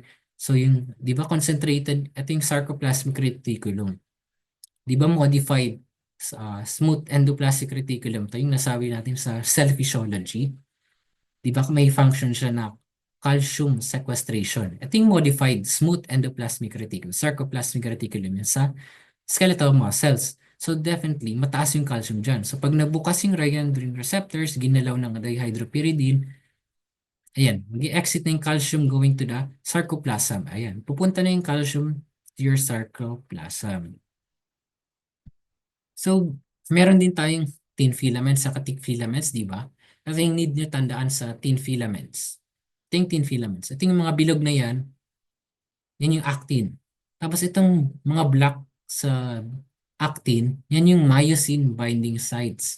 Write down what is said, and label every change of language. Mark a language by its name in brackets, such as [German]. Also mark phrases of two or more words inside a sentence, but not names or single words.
[Filipino] So, yung, di ba concentrated, ito yung [English] sarcoplasmic reticulum. [Filipino] Di ba [English] modified smooth endoplasmic reticulum? [Filipino] Ito yung nasabi natin sa [English] cell physiology. [Filipino] Di ba may function siya na [English] calcium sequestration. [Filipino] Ito yung [English] modified smooth endoplasmic reticulum, sarcoplasmic reticulum [Filipino] yan sa [English] skeletal muscles. So definitely, [Filipino] mataas yung calcium dyan. So pag nabukas yung [English] ryanodine receptors, [Filipino] ginalaw ng dihydropyridine, ayan, mag-exit na yung [English] calcium going to the sarcoplasm. [Filipino] Ayan, pupunta na yung [English] calcium to your sarcoplasm. [Filipino] So, meron din tayong [English] thin filaments [Filipino] sa [English] thick filaments, [Filipino] di ba? Kasi yung need nyo tandaan sa [English] thin filaments. [Filipino] Ito yung [English] thin filaments. [Filipino] Ito yung mga bilog na yan yung actin. Tapos itong mga black sa actin, yan yung [English] myosin binding sites.